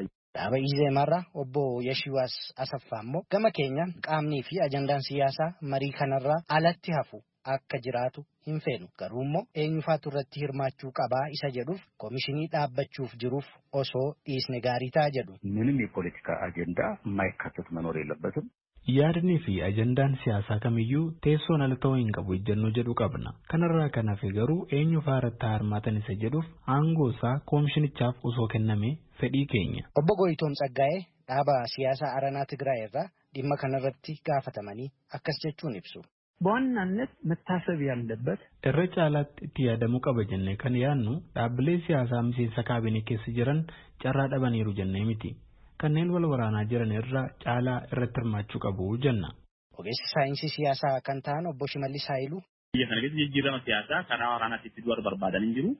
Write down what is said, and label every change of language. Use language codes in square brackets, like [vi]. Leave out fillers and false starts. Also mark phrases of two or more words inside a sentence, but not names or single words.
[om] Dhaaba Izeemarraa obbo Yeshiwaas Asaffaa immoo gama keenyaan qaamnii fi ajandaan siyaasaa marii kanarraa alatti hafu akka jiraatu hin feenu. Garuu immoo eenyufaatu irratti hirmaachuu qabaa isa jedhuuf komishinii dhaabbachuuf jiruuf osoo dhiisne gaarii ta'a jedhu. [am] ምንም የፖለቲካ አጀንዳ የማይካተት መኖር የለበትም። [om] Yaadni fi ajandaan siyaasaa kamiyyuu teessoon ala ta'uu hin qabu ejjennoo jedhu qabna. Kanarraa kan hafe garuu eenyu faaratti hirmaatan isa jedhuuf aangoo isaa koomishinichaaf osoo kenname fedhii keenya. Obbo Goyitoom Tsaggaa'ee dhaaba siyaasaa Aranaa Tigraay irraa dhimma kanarratti gaafatamanii akkas jechuun ibsu. [am] በዋናነት መታሰብ ያለበት [om] irra caalaatti itti yaadamuu qaba jennee kan yaadnu dhaabbilee siyaasaa miseensa kaabinee keessa jiran carraa dhabaniiru jennee miti. Kanneen wal waraanaa jiran irra caalaa irratti hirmaachuu qabu jenna. Ogeessi saayinsii siyaasaa kan ta'an obbo Shimallis Haayiluu. Biyya kana keessa jijjiirama siyaasaa karaa waraanaatti itti du'ar barbaadan hin jiru.